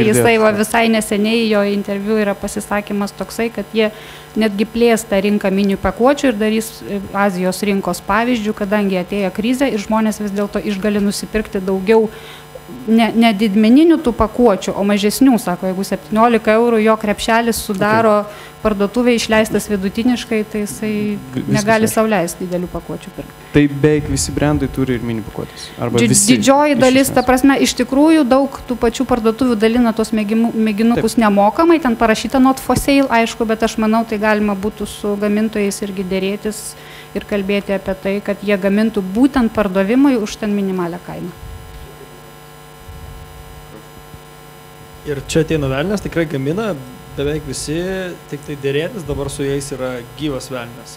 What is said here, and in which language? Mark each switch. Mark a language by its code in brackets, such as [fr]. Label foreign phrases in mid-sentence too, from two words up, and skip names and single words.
[lt] Jisai visai neseniai, jo interviu yra pasisakymas toksai, kad jie netgi plės tą rinką mini pakuočių ir darys Azijos rinkos pavyzdžių, kadangi atėjo krizė ir žmonės vis dėlto išgali nusipirkti daugiau ne didmeninių tų pakuočių, o mažesnių, sako, jeigu 17 eurų jo krepšelis sudaro parduotuvė išleistas vidutiniškai, tai jisai negali sau leisti didelių pakuočių pirkti. Tai beveik visi brandai turi ir mini pakuotės? Didžioji dalis, ta prasme, iš tikrųjų daug tų pačių parduotuvių dalina tos mėginukus nemokamai, ten parašyta [en] not for sale, [lt] aišku, bet aš manau, tai galima būtų su gamintojais irgi dėrėtis ir kalbėti apie tai, kad jie gamintų būtent pardavimui už ten minimalią kainą. Ir čia ateina velnias, tikrai gamina beveik visi, tik tai dėrėtis, dabar su jais yra gyvas velnias.